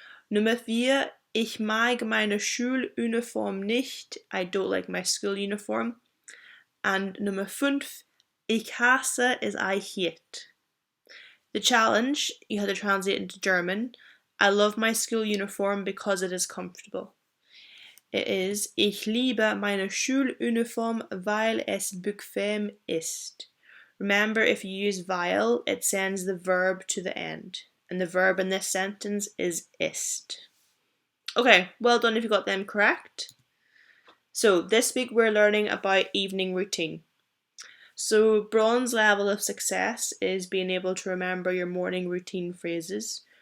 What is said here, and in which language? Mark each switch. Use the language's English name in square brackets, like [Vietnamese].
[German] Nummer 4, ich mag meine Schuluniform nicht. [English] I don't like my school uniform. And number 5, [German] ich hasse [English] is I hate. The challenge, you have to translate into German. I love my school uniform because it is comfortable. It is, [German] ich liebe meine Schuluniform, weil es bequem ist. [English] Remember, if you use weil, it sends the verb to the end. And the verb in this sentence is ist. Okay, well done if you got them correct. So this week we're learning about evening routine. So bronze level of success is being able to remember your morning routine phrases.